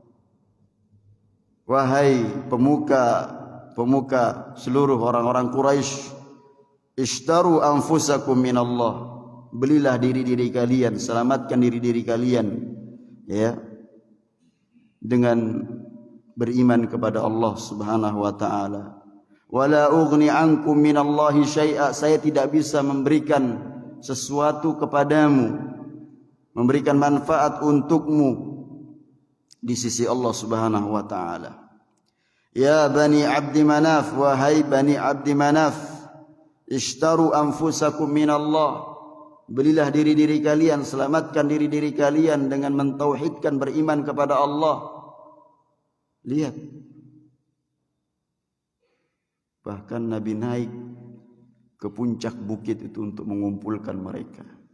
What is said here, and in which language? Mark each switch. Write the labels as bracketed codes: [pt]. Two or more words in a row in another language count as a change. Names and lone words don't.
[id] Wahai pemuka seluruh orang-orang Quraisy, [ar] اشتروا أنفسكم من الله. [id] Belilah diri-diri kalian, selamatkan diri-diri kalian ya dengan beriman kepada Allah [ar] سبحانه وتعالى. ولا أغني عنكم من الله شيئا, [id] saya tidak bisa memberikan sesuatu kepadamu, memberikan manfaat untukmu di sisi Allah [ar] سبحانه وتعالى. يا بني عبد مناف, [id] wahai bani Abdi Manaf, [ar] اشتروا أنفسكم من الله. [id] Belilah diri-diri kalian, selamatkan diri-diri kalian dengan mentauhidkan, beriman kepada Allah. Lihat, bahkan Nabi naik ke puncak bukit itu untuk mengumpulkan mereka.